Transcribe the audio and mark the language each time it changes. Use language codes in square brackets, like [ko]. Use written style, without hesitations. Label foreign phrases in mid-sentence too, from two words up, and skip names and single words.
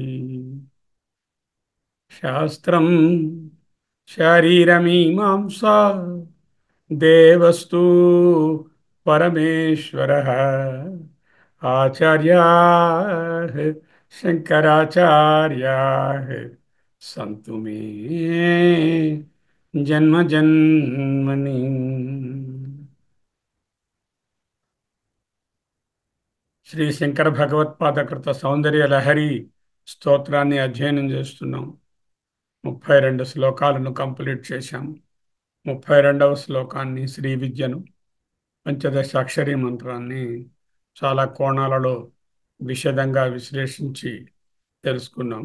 [sa] शास्त्रं शारीरमीमांसा देवस्तु परमेश्वरः आचार्याः शंकराचार्याः सन्तु मे जन्म जन्मनि। [te] శ్రీ శంకర భగవత్పాదకృత సౌందర్య లహరి స్తోత్రాన్ని అధ్యయనం చేస్తున్నాం. 32 శ్లోకాలను కంప్లీట్ చేశాం. 32వ శ్లోకాన్ని శ్రీ విద్యను పంచదశ అక్షరీ మంత్రాన్ని చాలా కోణాలలో విశదంగా విశ్లేషించి తెలుసుకున్నాం.